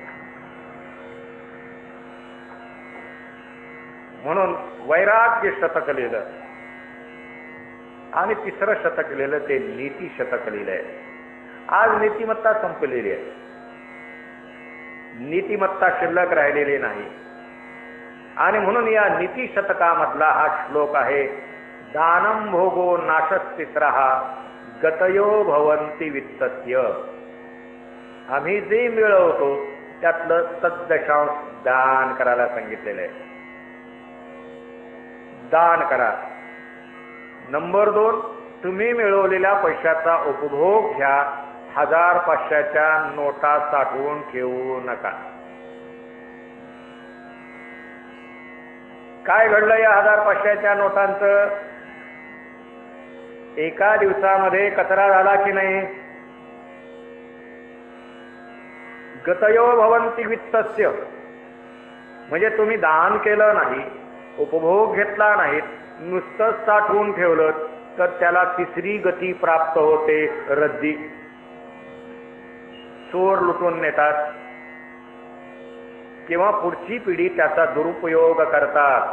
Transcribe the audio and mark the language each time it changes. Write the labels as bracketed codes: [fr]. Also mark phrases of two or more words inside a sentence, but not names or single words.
[mr] म्हणून वैराग्य शतक लिहिलं आणि 3रं शतक लिहिलं ते नीती शतक लिहिलंय. आज नीतिमत्ता संपलेली आहे. नीतिमत्ता शिल्लक राहिलेली नाही. आणि म्हणून या नीती शतकामधला हा श्लोक आहे. [sa] दानम भोगो नाशस्तिस्रः गतयो भवन्ति वित्तस्य. [mr] आम्ही जे मिळवतो त्यातलं सद्दशांश दान करायला सांगितलेलं आहे. दान करा. नंबर 2, तुम्ही मिळवलेल्या पैशाचा उपभोग घ्या. 1000-500च्या नोटा साठवून ठेवू नका. काय घडलं या 1000-500च्या नोटांचं? एका दिवसामध्ये कचरा झाला की नाही? [sa] गतयो भवन्ति वित्तस्य [mr] म्हणजे तुम्ही दान केलं नाही, उपभोग घेतला नाही, नुसतंच साठवून ठेवलं तर त्याला 3री गती प्राप्त होते, रद्दी. चोर लुटून नेतात किंवा पुढची पिढी त्याचा दुरुपयोग करतात.